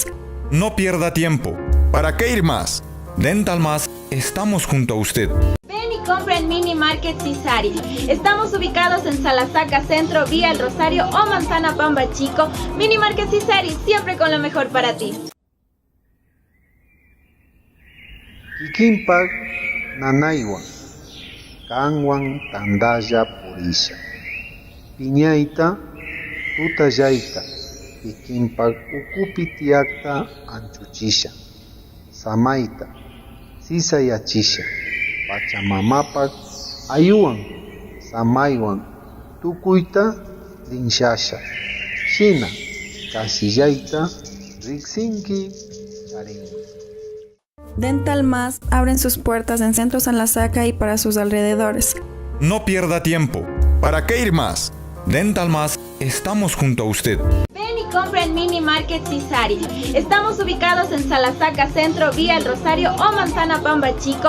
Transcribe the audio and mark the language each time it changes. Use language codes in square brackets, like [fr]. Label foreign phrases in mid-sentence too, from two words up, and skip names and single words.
[es] No pierda tiempo. ¿Para qué ir más? Dental Más, estamos junto a usted. Ven y compra en Mini Market Cisari. Estamos ubicados en Salasaca Centro, Vía El Rosario o Manzana Pamba Chico. Mini Market Cisari, siempre con lo mejor para ti. [qu] Kikinpak nanaywan, kanwan tandaya purisha. Piñaita, tutayaita, kikinpak ukupi tiakta anchuchisha. Samaita, sisayachisha. Pachamamapak ayuwan, samaywan, tukuyta linshasha. Shina, kasillaita, riksinki, charinki. [es] Dental Más abren sus puertas en Centro San Lasaca y para sus alrededores. No pierda tiempo. ¿Para qué ir más? Dental Más, estamos junto a usted. Ven y compra en Mini Market Cisari. Estamos ubicados en Salasaca Centro, Vía El Rosario o Manzana Pamba Chico.